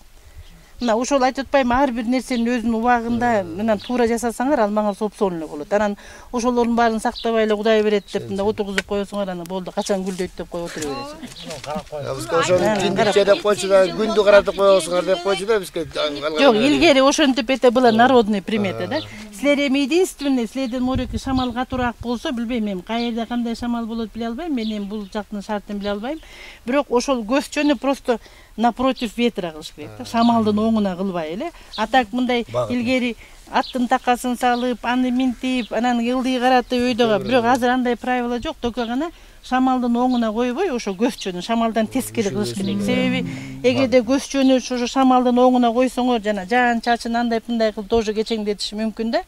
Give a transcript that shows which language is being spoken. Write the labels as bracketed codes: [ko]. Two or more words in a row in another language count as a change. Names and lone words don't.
[ky] Мына ошол айтып атпайбы, ар бир нерсенин өзүнүн убагында менен туура жасасаңар, алмаңар сопсол эле болот. Анан ошолордун баарын сактабай эле Кудай берет деп мында отургузуп коесуңар, анан болду, качан гүлдөйт деп коюп отура бересиң. Бизге ошону киндикче деп койчу да, күндү каратып коесуңар деп койчу да бизге. Жок, илгери ошентип [ru] это было народный примета, [ky] да. Силер эми единственный, силерден мореки шамал катуураак болсо, билбейм, эми каерде кандай шамал болот биле албайм, мен эми бул жактын шартын биле албайм. Бирок ошол көзчөнү [ru] просто напротив ветра [ky] кылыш керек да, шамалдын оңуна кылбай эле. А так мындай илгери аттын такасын салып, аны минтип, анан ылдый каратып өйдөгө, бирок азыр андай правила жок, только гана шамалдын оңуна койбой, ошо көзчөнү шамалдан тескери кылыш керек. Себеби эгерде көзчөнү ошо шамалдын оңуна койсоңор, жана жаан чачын андай мындай кылып тоже кечеңдетиши мүмкүн да.